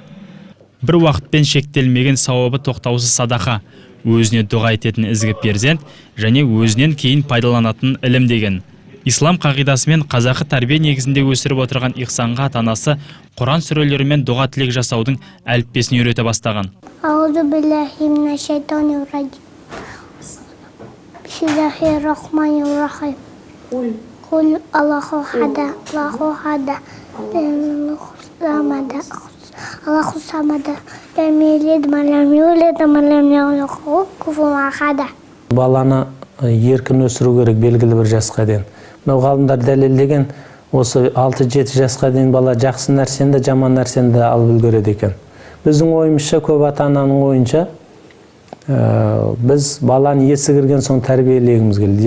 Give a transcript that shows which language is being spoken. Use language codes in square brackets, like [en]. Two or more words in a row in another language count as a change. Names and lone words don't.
[kk] Бір уақытпен шектелмеген сауабы тоқтаусыз садақа, өзіне дұға ететін ізгі перзент және өзінен кейін пайдаланатын ілім деген. Ислам қағидасымен қазақы тәрбие негізінде өсіріп отырған Ихсанға ата-анасы Құран сүрелерімен дұға тілек жасаудың әліппесін үйрете бастаған. [ar] أعوذ بالله من الشيطان الرجيم. بسم الله الرحمن الرحيم. قل الله أحد، الله أحد، الله الصمد، لم يلد ولم يولد ولم يكن له كفوا أحد. [kk] Баланы еркін өсіру керек белгілі бір жасқа дейін. Ғалымдар дәлелдеген, осы 6-7 жасқа дейін бала жақсы нәрсені де, жаман нәрсені де алып үлгереді екен. Біздің ойымызша, көп ата-ананың ойынша, біз баланы есі кірген соң тәрбиелегіміз келді.